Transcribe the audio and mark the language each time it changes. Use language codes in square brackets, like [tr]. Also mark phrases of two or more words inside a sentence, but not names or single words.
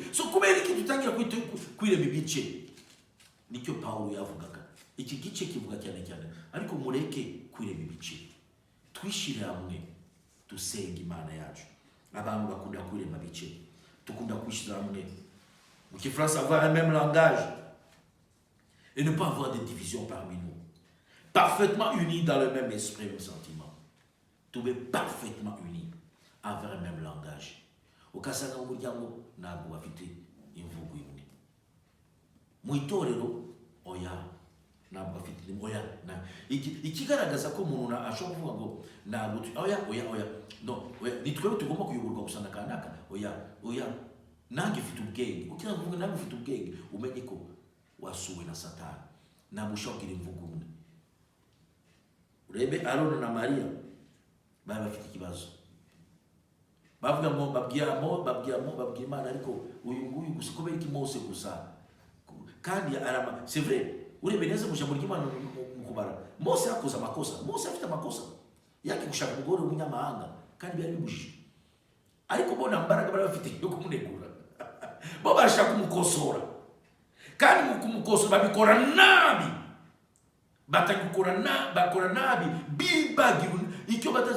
[rw] So kubera iki tutangira kwirema ibice? Nicyo Paulo yavugaga. Iki gice kivuga cyane, ariko mureke kwirema ibice, twishire hamwe dusenga Imana yacu. Abantu bakunda kwirema ibice, tukunda kwishira hamwe. Mu Kifaransa [fr] avoir un même langage et ne pas avoir de division parmi nous. Parfaitement unis dans le même esprit, même sentiment. Tout est parfaitement unis avec le même langage. [rw] Ukasanga umuryango ntabwo bafite imvugo imwe. Mu itorero oya ntabwo bafite oya na ikigaragaza ko umuntu ashobora kuvuga ngo ntabwo oya no nitwe tugomba kuyoborwa gusa na kanaka oya nange mfite ubwenge. Ukira kuvuga nange mfite ubwenge, umenye ko wasuwe na Satani. Ntabwo ushobora kugira imvugo imwe. Urebe Aroni na Mariya bari bafite ikibazo, bavuga ngo babwira Imana, ariko uyu nguyu gusa kubera iki Mose gusa kandi arama. [fr] C'est vrai, [rw] urebe neza mu jambo ry'Imana mu kubara, Mose yakoze amakosa. Mose afite amakosa yake gushaka umugore w'umunyamahanga kandi byari bibujije, ariko bona mbaraga bari bafite yo kumunegura. Bo bashaka kumukosora, kandi mu kumukosora babikora nabi, bakora nabi bibagiwe icyo batazi.